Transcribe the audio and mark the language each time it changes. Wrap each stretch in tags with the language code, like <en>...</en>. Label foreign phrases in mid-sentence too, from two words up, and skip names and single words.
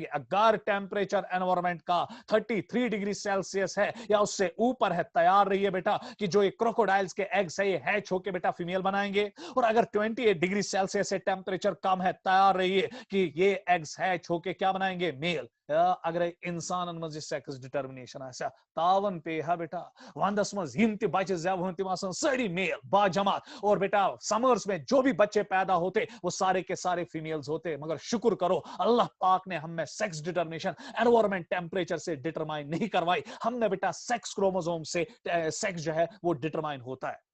<hi>अगर</hi> <en>temperature environment</en> <hi>का 33</hi> <en>degree Celsius</en> <hi>है या उससे ऊपर है, तैयार रहिए बेटा कि जो ये क्रोकोडाइल्स के एग्स है ये हैच होके बेटा फीमेल बनाएंगे। और अगर 28</hi> <en>degree Celsius</en> <hi>से टेम्परेचर कम है, तैयार रहिए कि ये एग्स हैच होके क्या बनाएंगे, मेल।</hi> <ks>अगर इंसान मज</ks> <en>sex determination</en> <ks>आसा तावन पे हा बेटा वंदस मज यम त बच्चे जब हों तिम आसान सारी मेल बाजमात,</ks> <hi>और बेटा समर्स में जो भी बच्चे पैदा होते वो सारे के सारे फीमेल्स होते। मगर शुक्र करो अल्लाह पाक ने हमें</hi> <en>sex determination environment temperature</en> <hi>से डिटरमाइन नहीं करवाई, हमने बेटा</hi> <en>sex chromosome</en> <hi>से सेक्स जो है वो डिटरमाइन होता है।</hi>